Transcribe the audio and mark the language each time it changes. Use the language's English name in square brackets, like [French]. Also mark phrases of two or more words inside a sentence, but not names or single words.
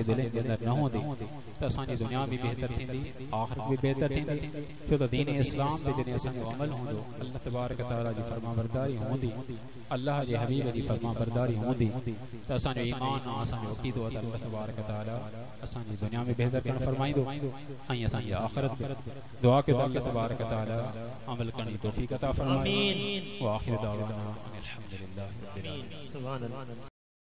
[Sindhi] दिलि जे अंदरि न हूंदी त असांजी दुनिया बि बहितर थींदी आख़िरत बि बहितर थींदी छो त दीन इस्लाम ते जॾहिं असांजो अमल हूंदो अल्लाह तबारक तआला जी फरमाबरदारी हूंदी अल्लाह जे हबीब जी फरमाबरदारी हूंदी त असांजो ईमान असांजो अक़ीदो अल्लाह तबारक तआला असांजी दुनिया में बहितर करणु फरमाईंदो ऐं असांजी आख़िरत बि दुआ कयो त अल्लाह तबारक तआला अमल करण जी तौफ़ीक़ अता फरमाए। आमीन। [Arabic] وآخر دعوانا أن الحمد لله رب العالمين. سبحان الله.